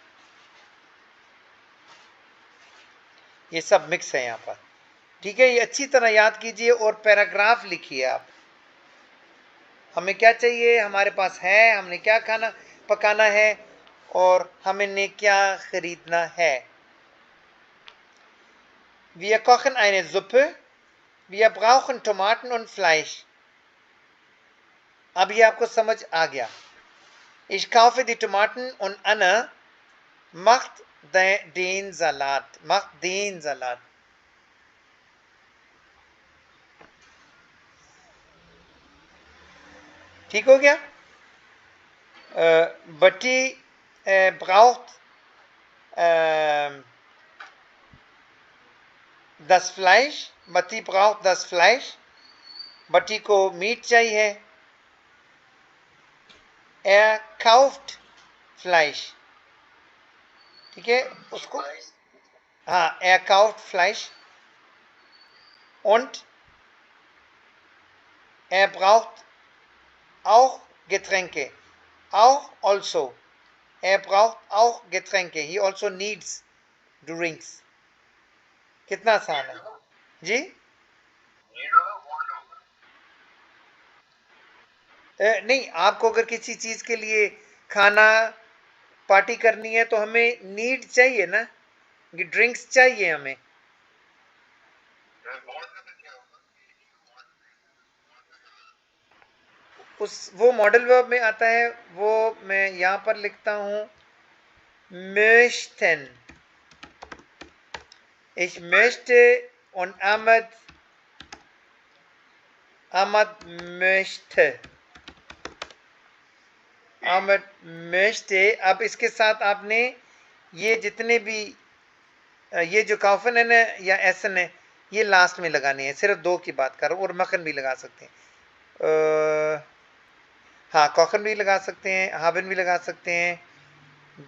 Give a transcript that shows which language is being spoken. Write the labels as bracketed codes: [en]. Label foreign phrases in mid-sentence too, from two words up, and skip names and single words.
[hi] ये सब मिक्स है यहां पर। ठीक है? ये अच्छी तरह याद कीजिए और पैराग्राफ लिखिए आप। हमें क्या चाहिए, हमारे पास है, हमने क्या खाना पकाना है और हमने क्या खरीदना है। [de] Wir kochen eine Suppe. Wir brauchen Tomaten und Fleisch. [hi] अब ये आपको समझ आ गया। [de] Ich kaufe die Tomaten und Anna macht den Salat. Macht den Salat. [hi] ठीक हो गया? [de] बट्टी braucht das Fleisch. बट्टी braucht das Fleisch. [hi] बट्टी को मीट चाहिए। [de] Er kauft Fleisch. [hi] ठीक है? उसको हाँ, [de] er kauft Fleisch. Und er braucht auch Getränke. Auch also. Er braucht auch Getränke. [en] He also needs drinks. [hi] कितना आसान है जी? नहीं, आपको अगर किसी चीज के लिए खाना पार्टी करनी है तो हमें नीड चाहिए ना, ड्रिंक्स चाहिए हमें। उस वो [en] model verb [hi] में आता है, वो मैं यहां पर लिखता हूं möchten. [de] Ich möchte und Ahmad möchte. Ahmad möchte। [hi] अब इसके साथ आपने ये जितने भी ये जो काफन है ना या एसन है, ये लास्ट में लगाने हैं। सिर्फ दो की बात कर रहा हूँ, और मखन भी लगा सकते हैं। हाँ, कॉखन भी लगा सकते हैं, हाबिन भी लगा सकते हैं।